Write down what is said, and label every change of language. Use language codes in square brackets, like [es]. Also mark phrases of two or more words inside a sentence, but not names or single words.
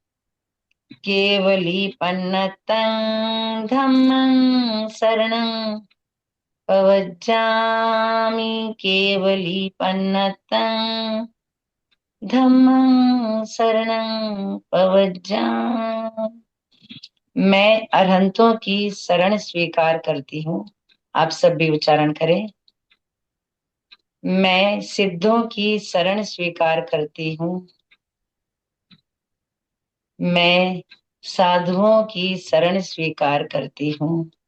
[pra] केवलीपन्नतं धम्मं शरणं पवज्जामि, केवलीपन्नतं धम्मं शरणं पवज्जामि। [hi] मैं अरहंतों की शरण स्वीकार करती हूँ। आप सब भी उच्चारण करें। मैं सिद्धों की शरण स्वीकार करती हूँ। मैं साधुओं की शरण स्वीकार करती हूँ।